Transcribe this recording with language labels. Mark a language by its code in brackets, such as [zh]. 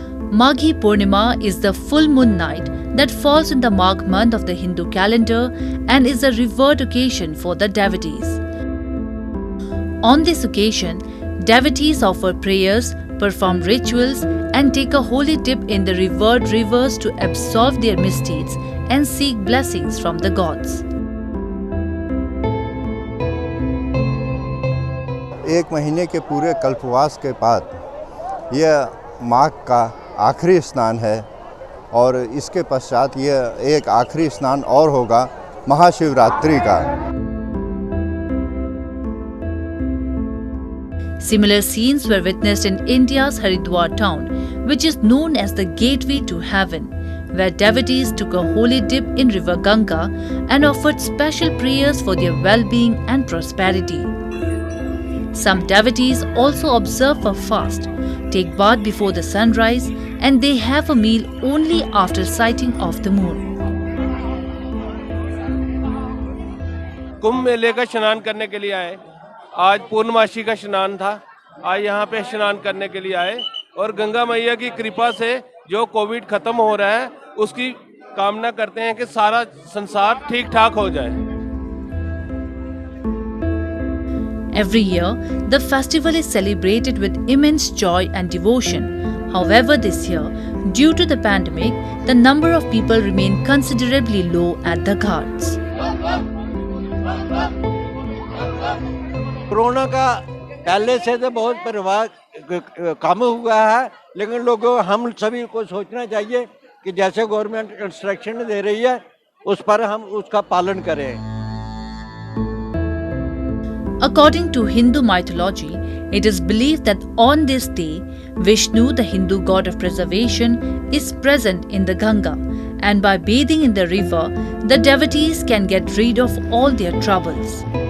[en] Maghi Purnima is the full moon night that falls in the Magh month of the Hindu calendar and is a revered occasion for the devotees. On this occasion, devotees offer prayers, perform rituals, and take a holy dip in the revered rivers to absolve their misdeeds and seek blessings from the gods. [hi] एक महीने के पूरे कल्पवास के बाद यह माघ का आखिरी स्नान है और इसके पश्चात यह एक आखिरी स्नान और होगा महाशिवरात्रि का। [en] Similar scenes were witnessed in India's Haridwar town, which is known as the gateway to heaven, where devotees took a holy dip in River Ganga and offered special prayers for their well-being and prosperity. Some devotees also observe a fast, take bath before the sunrise, and they have a meal only after sighting of the moon. [hi] कुंभ मेले का स्नान करने के लिए आए। आज पूर्णमासी का स्नान था। आज यहाँ पे स्नान करने के लिए आए और गंगा मैया की कृपा से जो कोविड खत्म हो रहा है उसकी कामना करते हैं कि सारा संसार ठीक ठाक हो जाए। [en] Every year, the festival is celebrated with immense joy and devotion. However, this year, due to the pandemic, the number of people remained considerably low at the ghats. [hi] Corona का पहले से तो बहुत प्रभाव कम हुआ है, लेकिन लोगों हम सभी को सोचना चाहिए कि जैसे गवर्नमेंट इंस्ट्रक्शन दे रही है उस पर हम उसका पालन करें। [en] According to Hindu mythology, it is believed that on this day, Vishnu, the Hindu god of preservation, is present in the Ganga, and by bathing in the river, the devotees can get rid of all their troubles.